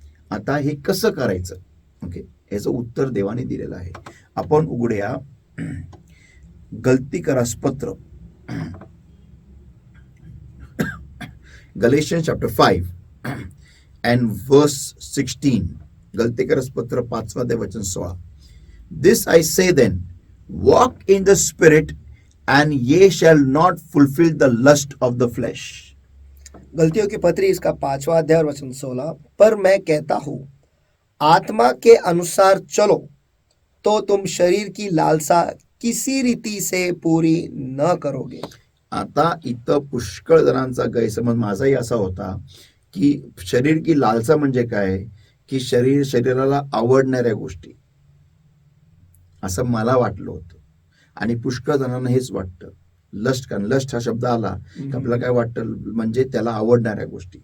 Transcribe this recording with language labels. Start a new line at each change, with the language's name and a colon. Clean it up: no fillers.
Marathi: आता हे कसं करायचं? ओके, याचं उत्तर देवाने दिलेलं आहे. आपण उघडूया गलतीकरास पत्र,
English: Galatians chapter 5 and verse 16.
Marathi: गलतीकरास पत्र 5:16.
English: This I say then, walk in the spirit and ye shall not fulfill the lust of the flesh.
Hindi: गलतियों की पत्री इसका 5वां अध्याय और वचन 16, पर मैं कहता हूँ आत्मा के अनुसार चलो तो तुम शरीर की लालसा किसी रीति से पूरी न करोगे.
Marathi: आता इथं पुष्कळ जणांचा गैरसमज माझाही असा होता की
Hindi: शरीर की लालसा
Marathi: म्हणजे काय, की शरीराला आवडणाऱ्या गोष्टी, असं मला वाटलं होतं. आणि पुष्कळ जणांना हेच वाटतं. लस्ट हा शब्द आला की आपल्याला काय वाटतं, म्हणजे त्याला आवडणाऱ्या गोष्टी.